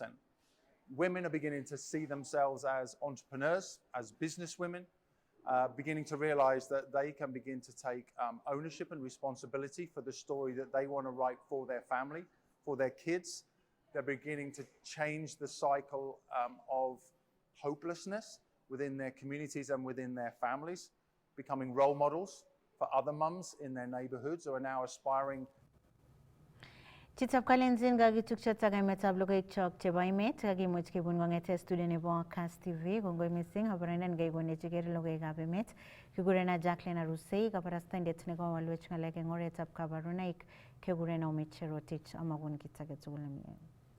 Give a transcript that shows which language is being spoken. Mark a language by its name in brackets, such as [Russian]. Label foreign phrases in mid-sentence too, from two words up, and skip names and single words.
[English] Women are beginning to see themselves as entrepreneurs, as business women, beginning to realize that they can begin to take ownership and responsibility for the story that they want to write for their family, for their kids. They're beginning to change the cycle of hopelessness within their communities and within their families, becoming role models for other mums in their neighborhoods who are now aspiring. [Kalenjin] Chitap kalenjin gagituk chataga metab logoik chok chebo imet kagimuch kibun kong'ete studio nebo Kass TV kongoi missing habarindan gaigone chiger logoikab emet kigurena Jacqueline Arusei kabarastaindet nekowalwech ng'alek eng oretab kabarunoik kegurena Omid Cherotich amagun kit age tugul nemie.